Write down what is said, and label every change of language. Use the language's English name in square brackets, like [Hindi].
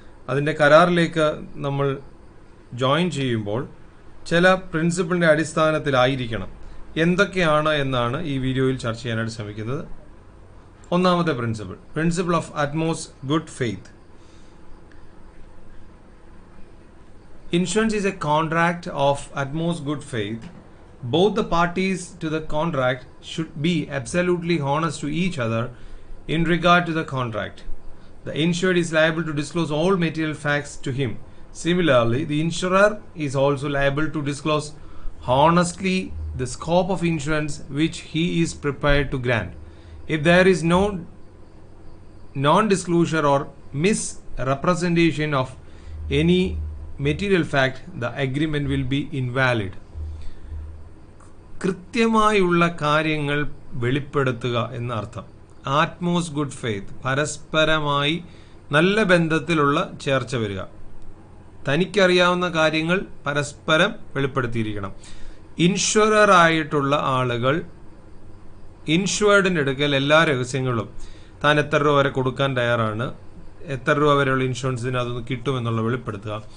[Malayalam] അതിന്റെ കരാറിലേക്ക് നമ്മൾ ജോയിൻ ചെയ്യുമ്പോൾ ചില പ്രിൻസിപ്പിളിന്റെ അടിസ്ഥാനത്തിലായിരിക്കണം. എന്തൊക്കെയാണ് എന്നാണ് ഈ വീഡിയോയിൽ ചർച്ച ചെയ്യാനായിട്ട് ശ്രമിക്കുന്നത്. ഒന്നാമത്തെ principle of utmost good faith. [English] Insurance is a contract of utmost good faith. Both the parties to the contract should be absolutely honest to each other in regard to the contract. The insured is liable to disclose all material facts to him. Similarly, the insurer is also liable to disclose honestly the scope of insurance which he is prepared to grant. If there is no non-disclosure or misrepresentation of any material fact, the agreement will be invalid. [Malayalam] കൃത്യമായുള്ള കാര്യങ്ങൾ വെളിപ്പെടുത്തുക എന്നർത്ഥം. ആറ്റ്മോസ്റ്റ് good faith, പരസ്പരമായി നല്ല ബന്ധത്തിലുള്ള ചേർച്ച വരിക. തനിക്കറിയാവുന്ന കാര്യങ്ങൾ പരസ്പരം വെളിപ്പെടുത്തിയിരിക്കണം. Insurer ആയിട്ടുള്ള ആളുകൾ ഇൻഷുവേർഡിൻ്റെ അടുക്കൽ എല്ലാ രഹസ്യങ്ങളും താൻ എത്ര രൂപ വരെ കൊടുക്കാൻ തയ്യാറാണ്, എത്ര രൂപ വരെയുള്ള ഇൻഷുറൻസിന് അതൊന്ന് കിട്ടുമെന്നുള്ള വെളിപ്പെടുത്തുക.